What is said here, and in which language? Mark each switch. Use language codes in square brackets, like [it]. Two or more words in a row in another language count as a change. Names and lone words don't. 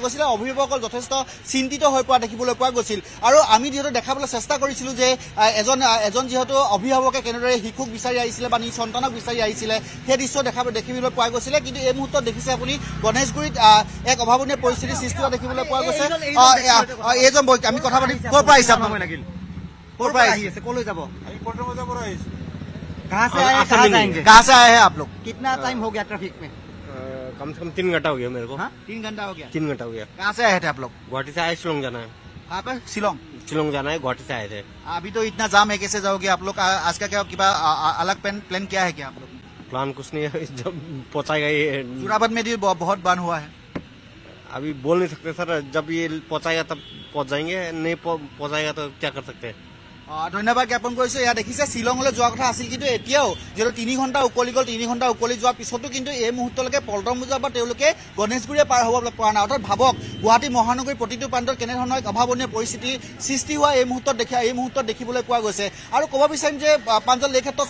[as] গৈছিলে অভিভাৱকসকল যথেষ্ট চিন্তিত হৈ পৰা দেখিবলৈ পোৱা গৈছিল আৰু আমি যিহেতু দেখাবলৈ চেষ্টা কৰিছিলোঁ যে এজন যিহেতু অভিভাৱকে কেনেদৰে শিশুক বিচাৰি আহিছিলে বা নিজ সন্তানক বিচাৰি আহিছিলে সেই দৃশ্য দেখিবলৈ পোৱা গৈছিলে কিন্তু এই মুহূৰ্তত দেখিছে আপুনি গণেশগুৰিত এক অভাৱনীয় পৰিস্থিতিৰ সৃষ্টি হোৱা দেখিবলৈ পোৱা গৈছে এইজন আমি কথা পাতি ক'ৰ পৰা আহিছে আপোনাক ক'ৰ পৰা আহিছে ক'লৈ যাব [hi] कहाँ से आए हैं आप लोग कितना टाइम हो गया ट्रैफिक में कम से कम 3 घंटा हो गया मेरे को 3 घंटा हो गया 3 घंटा हो गया कहाँ से आए थे आप लोग गुवाहाटी से आए शिलोंग जाना है कहाँ पे शिलोंग जाना है गुवाहाटी से आए थे अभी तो इतना जाम है कैसे जाओगे आप लोग आज का क्या अलग प्लान क्या है क्या आप लोग प्लान कुछ नहीं है जब पहुंचाएगा ये जोराबाद में भी बहुत बान हुआ है अभी बोल नहीं सकते सर जब ये पहुंचाएगा तब पहुंच जाएंगे नहीं पहुंचाएगा तो क्या कर सकते हैं [as] ধন্যবাদ জ্ঞাপন কৰিছোঁ এয়া দেখিছে শ্বিলঙলৈ যোৱা কথা আছিল কিন্তু এতিয়াও যিহেতু 3 ঘণ্টা উকলি গ'ল 3 ঘণ্টা উকলি যোৱাৰ পিছতো কিন্তু এই মুহূৰ্তলৈকে পল্টন বজাৰ পৰা তেওঁলোকে গণেশগুৰিয়ে পাৰ হ'ব পৰা নাই অৰ্থাৎ ভাবক গুৱাহাটী মহানগৰীৰ প্ৰতিটো প্ৰান্তত কেনেধৰণৰ অভাৱনীয় পৰিস্থিতি সৃষ্টি হোৱা এই মুহূৰ্তত দেখিবলৈ পোৱা গৈছে আৰু ক'ব বিচাৰিম যে প্ৰাঞ্জল এই ক্ষেত্ৰত